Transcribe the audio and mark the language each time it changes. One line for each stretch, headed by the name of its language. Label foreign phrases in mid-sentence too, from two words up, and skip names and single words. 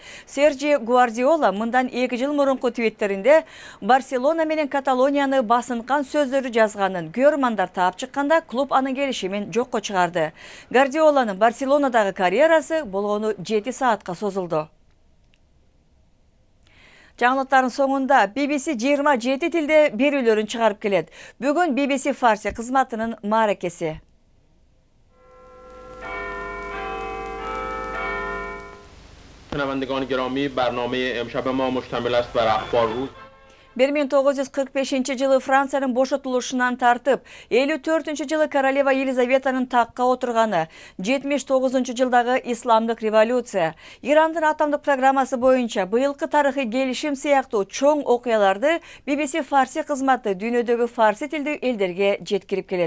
Kyrgyz: Серджи Гвардиола мындан 2 жыл мурунку твиттеринде Барселона менен Каталонияны басынкан сөздөрү жазганын көрмандар таап чыкканда клуб анын келишимин жокко чыгарды. Гвардиоланын Барселонадагы карьерасы болгону 7 саатка созулду. Жаңылыктардын соңунда BBC 27 тилде берүүлөрүн чыгарып келет. Бүгүн BBC Фарси кызматынын мааракеси.
Persian: شنوندگان گرامی برنامه امشب ما مشتمل است بر اخبار روز
Kyrgyz: 1945 жылы Франциянын бошотулушунан тартып, 54-жылы королева Елизаветанын такка отурганы, 79-жылдагы исламдык революция, Ирандын атомдук программасы боюнча быйылкы тарыхый келишим сыяктуу чоң окуяларды BBC Фарси кызматы дүйнөдөгү фарси тилдүү элдерге жеткирип келет.